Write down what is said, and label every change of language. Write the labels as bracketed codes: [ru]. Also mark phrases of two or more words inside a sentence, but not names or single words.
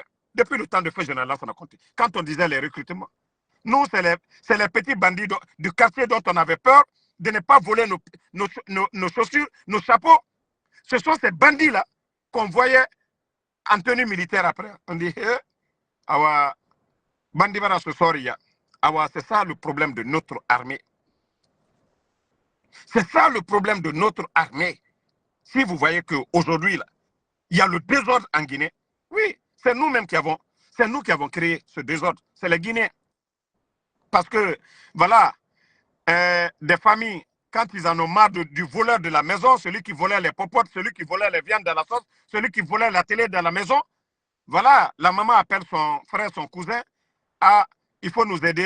[fr] Depuis le temps de feu général, on a compté. Quand on disait les recrutements, nous, c'est les petits bandits du quartier dont on avait peur de ne pas voler nos chaussures, nos chapeaux. Ce sont ces bandits-là qu'on voyait en tenue militaire après. On dit, [man] awa, bandi bara sosoria. [fr] Awa, c'est ça le problème de notre armée. C'est ça le problème de notre armée. Si vous voyez qu'aujourd'hui, il y a le désordre en Guinée, oui, c'est nous-mêmes qui avons créé ce désordre. C'est les Guinéens. Parce que, voilà, des familles, quand ils en ont marre du voleur de la maison, celui qui volait les popotes, celui qui volait les viandes dans la sauce, celui qui volait la télé dans la maison, voilà, la maman appelle son frère, son cousin, ah, il faut nous aider.